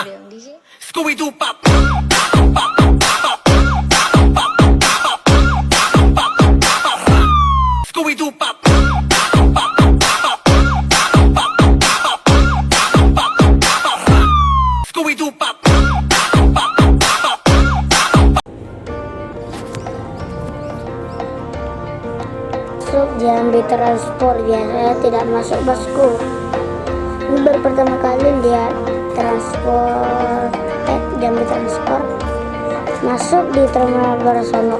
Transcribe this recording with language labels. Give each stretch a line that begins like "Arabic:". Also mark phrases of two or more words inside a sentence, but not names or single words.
English: Scooby-Doo pop. Scooby-Doo pop. Scooby-Doo pop.
Indonesian: Masuk Jambi Transport, biasanya tidak masuk bosku. Ini baru pertama kali lihat Jambi Transport masuk di Terminal Barasono.